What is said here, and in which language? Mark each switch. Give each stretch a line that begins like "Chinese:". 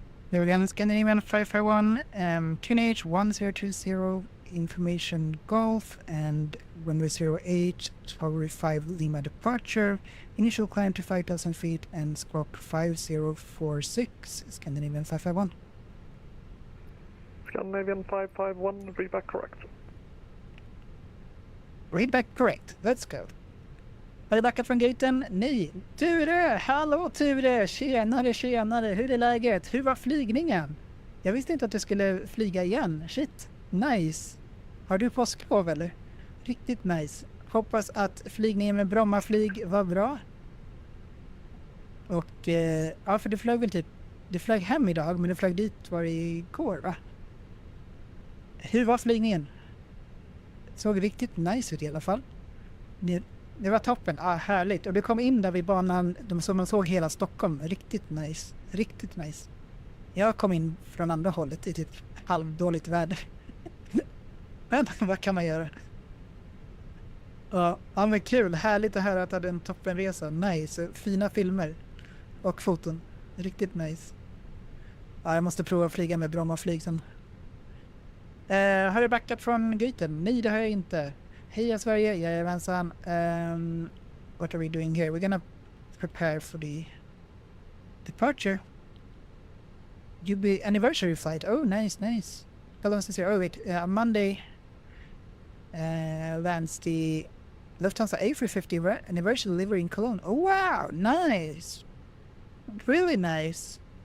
English: There again, Scandinavian 551, QNH 1020, information golf, and runway 08, Tower 5 Lima departure, initial climb to 5,000 feet, and squawk 5046, Scandinavian 551. Scandinavian 551, read back correct. Read back correct, let's go.
Swedish: Har du backat från gaten? Nej. Ture! Hallå Ture! Tjenare! Hur är läget? Hur var flygningen? Jag visste inte att du skulle flyga igen. Shit. Nice. Har du påsklov eller? Riktigt nice. Hoppas att flygningen med Brommaflyg var bra. Och ja, för du flög väl typ... Du flög hem idag, men du flög dit var det igår, va? Hur var flygningen? Såg riktigt nice ut i alla fall. Det var toppen, härligt. Och du kom in där vid banan som man såg hela Stockholm. Riktigt nice. Jag kom in från andra hållet i typ halvdåligt väder. Men vad kan man göra? Ja, men kul. Härligt att höra att du hade en toppenresa. Nice. Fina filmer. Och foton. Riktigt nice. Ja, jag måste prova att flyga med Brommaflyg sen. Har du backat från gaten? Nej, det har jag inte. Heja Sverige, jajamensan.
English: What are we doing here? We're gonna prepare for the departure. Anniversary flight. Oh, nice. How long is here? Oh, wait. Monday lands the Lufthansa A350 anniversary delivery in Cologne. Oh wow, nice. Really nice.